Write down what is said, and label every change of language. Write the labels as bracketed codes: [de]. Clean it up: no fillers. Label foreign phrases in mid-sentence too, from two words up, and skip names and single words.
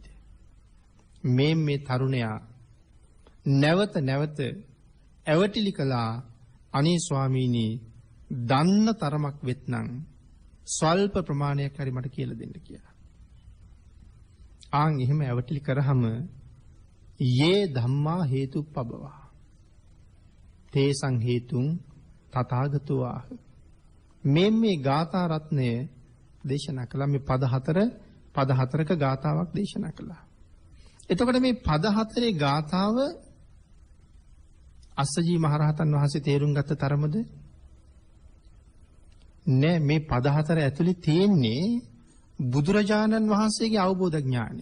[si] මේ තරුණයා නැවත නැවත ඇවටිලි කළා අනේ ස්වාමීනි දන්න තරමක් වෙත්නම් ස්වල්ප ප්‍රමාණයක් හරි මට කියලා දෙන්න කියලා. ආන් එහෙම ඇවටිලි කරාම [pi] යේ ධම්මා හේතුප්පබවා තේසං හේතුං තථාගතෝ ආහ. [si] මේ ගාථා රත්නය දේශනා කළා. මේ පද හතරක ගාථාවක් දේශනා කළා. එතකොට මේ පද හතරේ ගාථාව අස්සජී මහ රහතන් වහන්සේ තේරුම් ගත්ත තරමද? නෑ, මේ පද හතර ඇතුලේ තියෙන්නේ බුදුරජාණන් වහන්සේගේ අවබෝධ ඥානය.